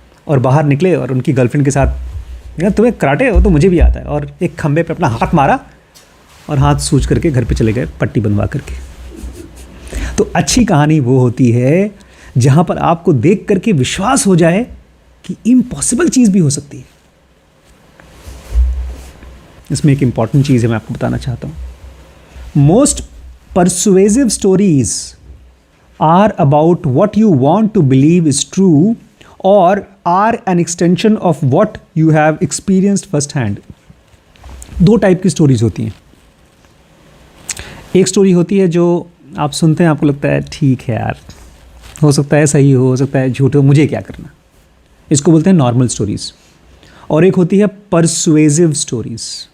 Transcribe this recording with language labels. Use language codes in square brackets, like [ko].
[hi] और बाहर निकले और उनकी गर्लफ्रेंड के साथ, यार तुम्हें कराटे हो तो मुझे भी आता है, और एक खंबे पे अपना हाथ मारा और हाथ सूज करके घर पे चले गए पट्टी बनवा करके. तो अच्छी कहानी वो होती है जहाँ पर आपको देख करके विश्वास हो जाए कि इम्पॉसिबल चीज़ भी हो सकती है. इसमें एक इम्पॉर्टेंट चीज़ है, मैं आपको बताना चाहता हूँ. [en] Most persuasive stories are about what you want to believe is true or are an extension of what you have experienced first hand. [hi] 2 type की स्टोरीज होती हैं. एक स्टोरी होती है जो आप सुनते हैं, आपको लगता है ठीक है यार, हो सकता है सही हो सकता है झूठ हो, मुझे क्या करना. इसको बोलते हैं नॉर्मल स्टोरीज. और एक होती है परसुएसिव स्टोरीज.